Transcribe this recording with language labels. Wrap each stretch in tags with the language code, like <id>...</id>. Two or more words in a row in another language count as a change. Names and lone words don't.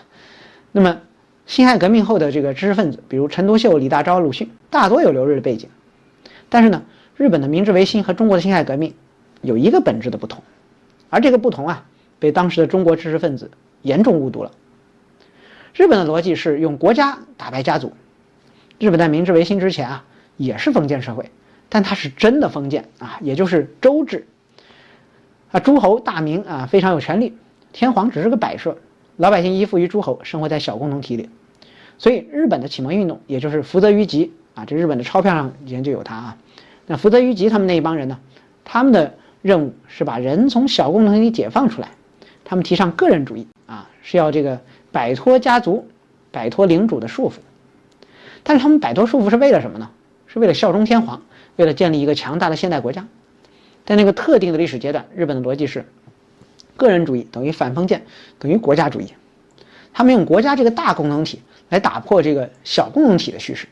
<zh>那麼辛亥革命後的這個知識分子，比如陳獨秀、李大釗、魯迅，大多有留日的背景。但是呢，日本的明治維新和中國的辛亥革命有一個本質的不同，而這個不同啊，被當時的中國知識分子嚴重誤讀了。日本的邏輯是用國家打敗家族。日本在明治維新之前啊，也是封建社會，但它是真的封建啊，也就是州制啊，諸侯大名啊非常有權力，天皇只是個擺設，老百姓依附於諸侯，生活在小共同體裡。所以日本的啟蒙運動，也就是福澤谕吉啊，這日本的鈔票上以前就有它啊。那福澤諭吉他們那一幫人呢，他們的任務是把人從小共同体解放出来，他们提倡个人主義啊，是要這個擺脫家族、擺脫領主的束縛。但是他們擺脫束縛是為了什麼呢？是為了效忠天皇，為了建立一個強大的現代國家。在那個特定的歷史階段，日本的邏輯是個人主義等於反封建等於國家主義，他們用國家這個大共同體來打破這個小共同體的敘事。</zh>